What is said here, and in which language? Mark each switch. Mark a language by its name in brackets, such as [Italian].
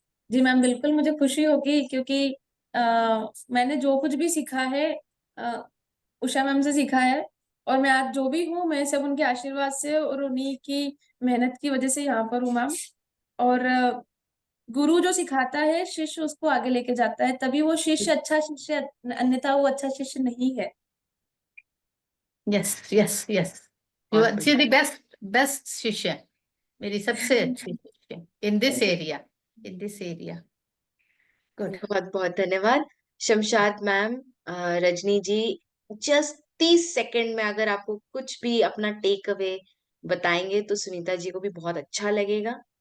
[Hindi] जी ma'am, बिल्कुल मुझे खुशी होगी, क्योंकि मैंने जो कुछ भी सीखा है उषा मैम से सीखा है, और मैं आज जो भी हूँ मैं सब उनके आशीर्वाद से और उन्हीं की मेहनत की वजह से यहाँ पर हूँ मैम। और गुरु जो सिखाता है, शिष्य उसको आगे लेके जाता है, तभी वो शिष्य अच्छा शिष्य, अन्यथा वो अच्छा शिष्य नहीं है। [English] Yes, yes, yes. You [Hindi] बहुत [English] are, she's [Hindi] बढ़िया। [English] the best शिष्य, [Hindi] मेरी सबसे अच्छी शिष्य [English] in this area, in this area. Good. [Hindi] बहुत बहुत धन्यवाद शमशाद मैम, रजनी जी। जस्ट 30 सेकंड में अगर आपको कुछ भी अपना टेक अवे बताएंगे तो सुनीता जी को भी बहुत अच्छा लगेगा।